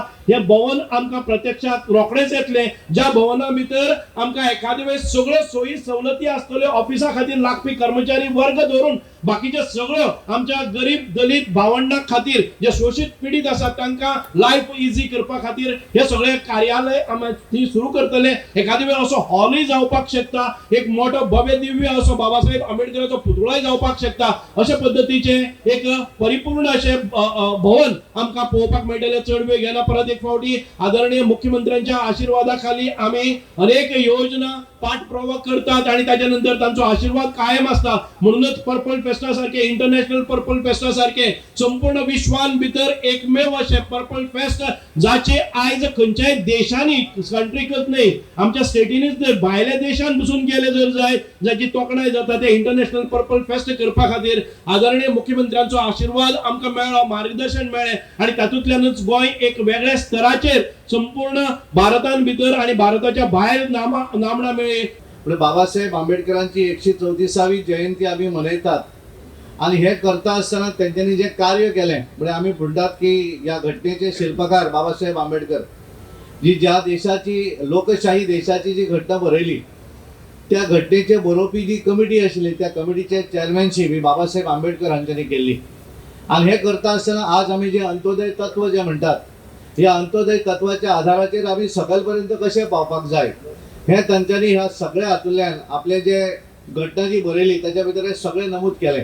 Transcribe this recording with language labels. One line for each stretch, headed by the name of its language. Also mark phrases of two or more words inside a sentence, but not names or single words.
Konkani: हे भवन आमकां प्रत्यक्षात रोखडेच येतले. ज्या भवना भितर आमकां एखादे वेळेस सगळ्यो सोयी सवलती आसतल्यो ऑफिसा खातीर लागपी कर्मचारी वर्ग धरून बाकीचे सगळ्यो आमच्या गरीब दलित भावंडां खातीर जे शोषित पीडित आसात तांकां
English: life easy
Konkani: करपा खातीर हे सगळे कार्यालय आमी सुरू करतले. एखादे वेळ असो हॉलय जावपाक शकता, एक मोठो भव्य दिव्य असो बाबासाहेब आंबेडकराचो पुतळोय जावपाक शकता. अशा पद्धतीचे एक परिपूर्ण असे भवन आमकां पळोवपाक मेळटले.
Marathi: चड वेळ घेना परत एक फावटी आदरणीय मुख्यमंत्र्यांच्या आशीर्वादाखाली आम्ही अनेक योजना पाठपुरावा करतात आणि त्याच्यानंतर त्यांचा आशीर्वाद कायम असता.
Konkani: म्हणूनच पर्पल फेस्टा सारखे इंटरनॅशनल पर्पल फेस्टा सारखे संपूर्ण विश्वान भितर एकमेव असे पर्पल फेस्ट जाचे आयज खंयच्याय देशांनी कंट्रीकच नाही आमच्या स्टेटीनीच भायल्या देशांत बसून गेले जर जाय जाची तोखणाय जाता ते इंटरनॅशनल पर्पल फेस्ट करपा खातीर आदरणीय मुख्यमंत्र्यांचो आशीर्वाद आमकां मेळ्ळो, मार्गदर्शन मेळ्ळें आणि तातूंतल्यानच गोंय एक वेगळ्या स्तराचेर संपूर्ण भारतान भितर आणि भारताच्या भायर नामना मेळ्ळी.
Marathi: बाबासाहेब आंबेडकरांची 134वी जयंती आम्ही मनयतात आणि हे करता असताना त्यांनी जे कार्य केले म्हणजे आम्ही म्हणतात की या घटनेचे शिल्पकार बाबासाहेब आंबेडकर जी ज्या देशाची लोकशाही देशाची जी घटना बरयली त्या घटनेचे बरोवपी जी कमिटी आशिल्ली त्या कमिटीचे चेअरमॅनशीप ही बाबासाहेब आंबेडकर हांच्यांनी केल्ली.
Konkani: आणि हे करता असताना आज आम्ही जे अंत्योदय तत्व जे म्हणतात या अंत्योदय तत्वाच्या आधाराचेर आम्ही सकलपर्यंत कशे पावपाक जाय हे तांच्यांनी ह्या सगळ्या हातूंतल्यान आपले जे घटना जी बरयली त्याच्या भितर हे सगळे नमूद केले.